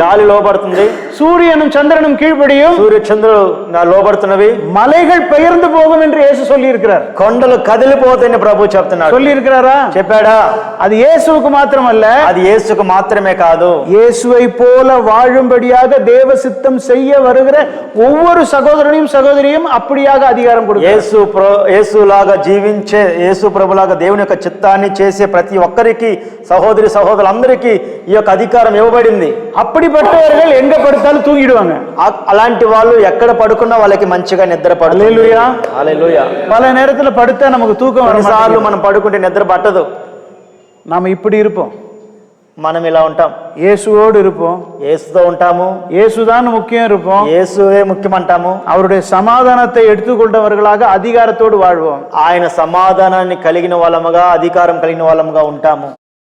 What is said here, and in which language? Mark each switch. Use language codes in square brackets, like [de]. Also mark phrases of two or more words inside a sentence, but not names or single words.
[te] గాలి లోబడుతుంది, [ta] சூரியனும் சந்திரனும் கீழ்ப்படியும், [te] సూర్య చంద్రుడు లోబడుతున్నవి, [ta] மலைகள் பெயர்ந்து போகும் என்று இயேசு சொல்லி இருக்கிறார். [te] కొండలు కదిలిపోతాయని ప్రభు చెప్తున్నాడు. [ta] சொல்லி இருக்கிறாரா? [te] చెప్పాడా? [ta] அது இயேசுவுக்கு மாத்திரமல்ல, [te] అది యేసుకు మాత్రమే కాదు, [ta] இயேசுவை போல வாழும்படியாக தேவ சித்தம் செய்ய வருகிற ஒவ்வொரு சகோதரனையும் சகோதரியும் அப்படியாக அதிகாரம் கொடுக்கிறார். [te] యేసులాగా జీవించే, యేసు ప్రభులాగా దేవుని యొక్క చిత్తాన్ని చేసే ప్రతి ఒక్కరికి, సహోదరి సహోదరులందరికీ ఈ యొక్క అధికారం ఇవ్వబడింది. [ta] அப்படிப்பட்டவர்கள் எங்க படுத்தாலும் தூங்கிடுவாங்க. [te] అలాంటి వాళ్ళు ఎక్కడ పడుకున్నా వాళ్ళకి మంచిగా నిద్ర పడుతుంది. హల్లెలూయా, హల్లెలూయా. [ta] பல நேரத்துல படுத்தா நமக்கு தூக்கம் வர [te] కొన్నిసార్లు [ta] மாட்டேங்குது. [te] మనం పడుకుంటే నిద్ర పట్టదు. [ta] நாம இப்படி இருப்போம், [te] మనం ఇలా ఉంటాం, [ta] இயேசுவோடு இருப்போம், [te] యేసుతో ఉంటాము, [ta] இயேசுதான் முக்கியம் இருப்போம், [te] యేసువే ముఖ్యమంటాము, [ta] அவருடைய சமாதானத்தை எடுத்துக்கொண்டவர்களாக அதிகாரத்தோடு வாழ்வோம். [te] ఆయన సమాధానాన్ని కలిగిన వాళ్ళముగా, అధికారం కలిగిన వాళ్ళముగా ఉంటాము.